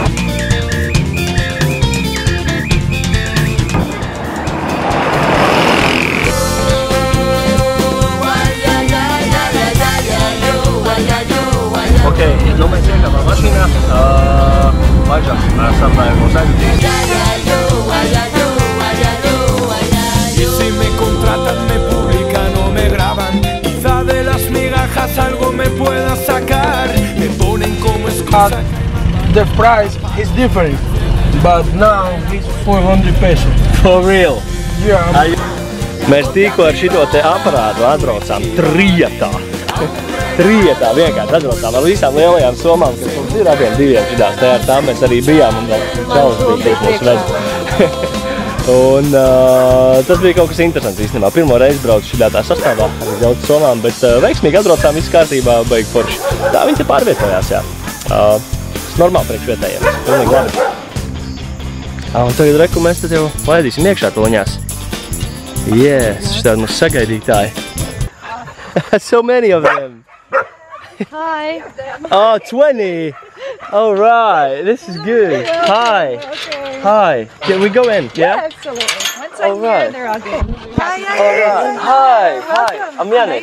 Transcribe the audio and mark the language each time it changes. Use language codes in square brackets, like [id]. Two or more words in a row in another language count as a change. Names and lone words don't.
[lv] Ok, nu mēs iekāpām mašīnā. Vaļžāk, sapnāju mūs aizvedīs. [es] Algo me pueda sacar, me ponen como excusa. [en] The price is different, but now it's 400 pesos. For real? Yeah. [lv] Mēs tikko ar šito te aparātu atbraucām trietā. Trietā vienkārši atbraucām ar visām lielajām somām, kas mums ir abiem diviem šitās. Tā ar tām mēs arī bijām un vēl čalis bija, kas mūs ved. Un tas bija kaut kas interesants īstenībā. Pirmo reizi braucu šitā tā sastāvā ar daudz somām, bet veiksmīgi atbraucām, viss kārtībā, baigi forši. Tā viņi te pārvietojās, jā. Tas normāli priekš vietējiem, pilnīgi labi. Un tagad reku mēs tad jau laidīsim iekšā toņās. Yes, šitādi mūsu sagaidītāji. [en] So many of them. Hi. Oh, 20. All right, this is good. Hi. Okay. Hi. Can we go in? Yeah? Absolutely. Once I'm here, they're all good. Hi. Alright. Hi. Hi. I'm Yanis.